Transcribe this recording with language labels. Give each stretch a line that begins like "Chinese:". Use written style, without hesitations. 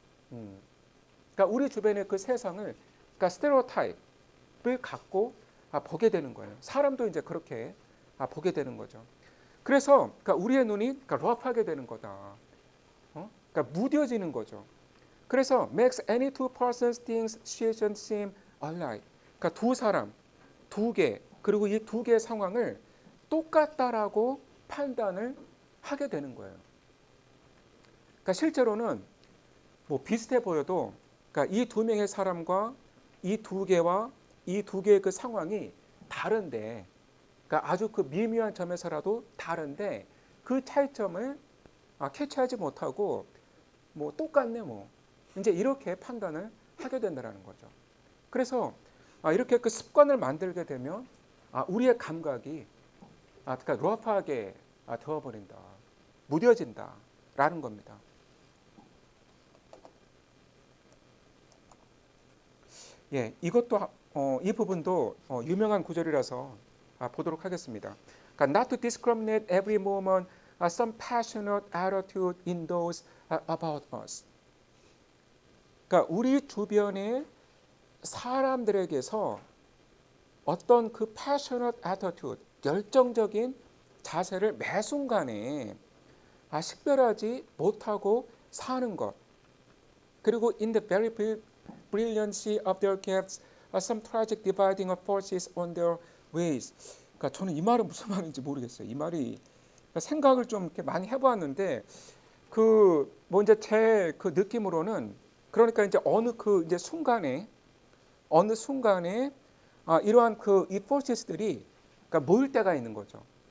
Korean: 그러니까 우리 주변의 그 세상을, 그러니까 스테레오타입을 갖고 보게 되는 거예요. 사람도 이제 그렇게 보게 되는 거죠. 그래서 그러니까 우리의 눈이 그러니까 러프하게 되는 거다. 그러니까 무뎌지는 거죠. 그래서
English: makes any two persons, things, situations seem alike.
Korean: 그러니까 두 사람, 두 개, 그리고 이 두 개의 상황을 똑같다라고 판단을 하게 되는 거예요. 그러니까 실제로는 뭐 비슷해 보여도 그러니까 이 두 명의 사람과 이 두 개와 이 두 개의 그 상황이 다른데, 그러니까 아주 그 미묘한 점에서라도 다른데 그 차이점을 캐치하지 못하고 뭐 똑같네 뭐 이제 이렇게 판단을 하게 된다는 거죠. 그래서 이렇게 그 습관을 만들게 되면 우리의 감각이 그러니까 러프하게 되어버린다, 무뎌진다라는 겁니다. 예, 이것도 이 부분도 유명한 구절이라서 보도록 하겠습니다. 그러니까
English: not to discriminate every moment some passionate attitude in those about us.
Korean: 그러니까 우리 주변의 사람들에게서 어떤 그
English: passionate attitude,
Korean: 열정적인 자세를 매 순간에 식별하지 못하고 사는 것. 그리고
English: in the very brilliancy of their gifts, some tragic dividing of forces on their ways.
Korean: 그러니까 저는 이 말은 무슨 말인지 모르겠어요. 이 말이 그러니까 생각을 좀 이렇게 많이 해보았는데 뭐 이제 제 그 느낌으로는 그러니까 이제 이제 어느 순간에 이러한 이 forces들이 그러니까 모일 때가 있는 거죠.